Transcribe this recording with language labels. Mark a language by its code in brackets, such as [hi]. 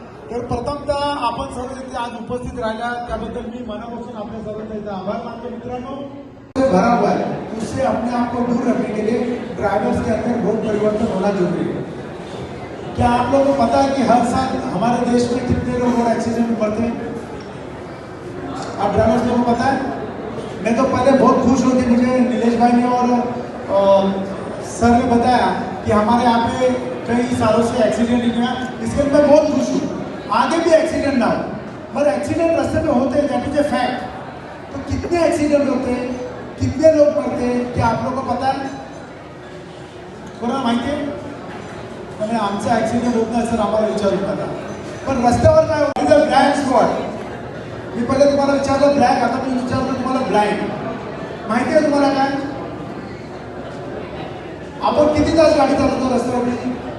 [mr] तर प्रथमतः आपण सर्व इथे आज उपस्थित राहिला त्याबद्दल मी मनापासून आपल्या सर्वांचा आभार मानतो. [hi] मित्रांनो, भरा हुआ है, उससे अपने आप को दूर रखने के लिए ड्राइवर्स के अंदर बहुत परिवर्तन होना जरूरी है. क्या आप लोगों को पता है कि हर साल हमारे देश में कितने लोग रोड एक्सीडेंट में मरते हैं? आप ड्राइवर्स लोगों को पता है? मैं तो पहले बहुत खुश हुई थी, मुझे नीलेश भाई ने और सर ने बताया कि हमारे यहाँ पे कई सालों से एक्सीडेंट नहीं हुआ. इसके लिए मैं बहुत खुश हूँ. आगे भी एक्सीडेंट ना हो, पर एक्सीडेंट रास्ते में होते हैं, [en] That is a fact. [hi] तो कितने एक्सीडेंट होते हैं, कितने लोग मरते हैं, क्या आप लोगों को पता है? [mr] कोणाला माहिती आहे? म्हणजे आमचा ऍक्सिडेंट होत नाही सर, आम्हाला विचारू नका. पण रस्त्यावर काय होतं? Blank spot. मी पहिले तुम्हाला विचारलं ब्लॅक, आता मी विचारतो तुम्हाला ब्लाइंड. माहिती आहे तुम्हाला काय? आपण किती तास गाडी चालवतो रस्त्यावरती?